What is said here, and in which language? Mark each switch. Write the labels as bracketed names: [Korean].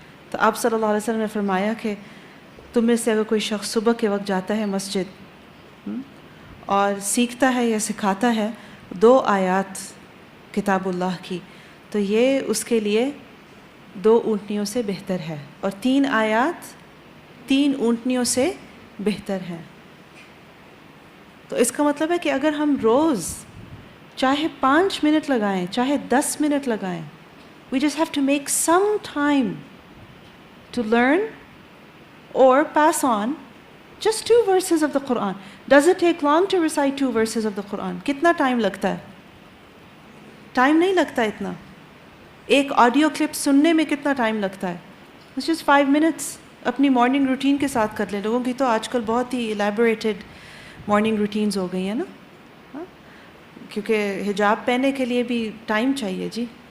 [Urdu] تو آپ صلی اللہ علیہ وسلم نے فرمایا کہ تم میں سے اگر کوئی شخص صبح کے وقت جاتا ہے مسجد اور سیکھتا ہے یا سکھاتا ہے 2 آیات کتاب اللہ کی، تو یہ اس کے لیے 2 اونٹنیوں سے بہتر ہے، اور 3 آیات 3 اونٹنیوں سے بہتر ہے. تو اس کا مطلب ہے کہ اگر ہم روز چاہے 5 منٹ لگائیں چاہے 10 منٹ لگائیں، [English] we just have to make some time to learn or pass on just 2 verses of the Quran. Does it take long to recite 2 verses of the Quran? [Urdu] کتنا ٹائم لگتا ہے؟ ٹائم نہیں لگتا اتنا. ایک آڈیو کلپ سننے میں کتنا ٹائم لگتا ہے؟ [English] It's just 5 minutes. [Urdu] اپنی مارننگ روٹین کے ساتھ کر لیں. لوگوں کی تو آج کل بہت ہی الیبوریٹڈ مارننگ روٹینز ہو گئی ہیں نا، کیونکہ حجاب پہننے کے لیے بھی ٹائم چاہیے جی.